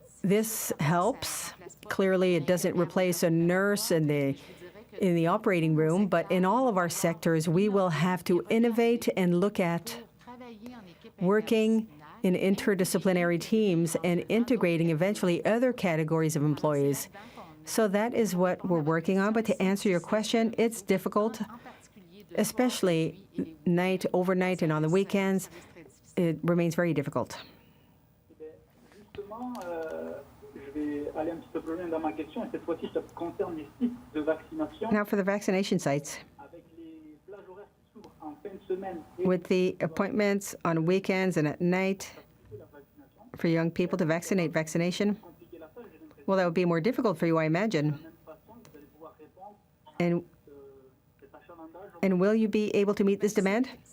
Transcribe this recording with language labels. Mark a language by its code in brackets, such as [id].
[en] This helps. Clearly, it doesn't replace a nurse in the operating room, but in all of our sectors, we will have to innovate and look at working in interdisciplinary teams and integrating eventually other categories of employees. So that is what we're working on. But to answer your question, it's difficult, especially overnight and on the weekends. It remains very difficult. [fr] Justement, je vais aller un petit peu plus loin dans ma question, et cette fois-ci, ça concerne les sites de vaccination. [en] Now for the vaccination sites. [fr] Avec les plages horaires qui s'ouvrent en fin de semaine et [en] With the appointments on weekends and at night [fr] la vaccination, [en] for young people to vaccination, [fr] compliquer la tâche, j'ai l'impression [en] well, that would be more difficult for you, I imagine. [fr] de la même façon, vous allez pouvoir répondre à cet achalandage. [en] And will you be able to meet this demand?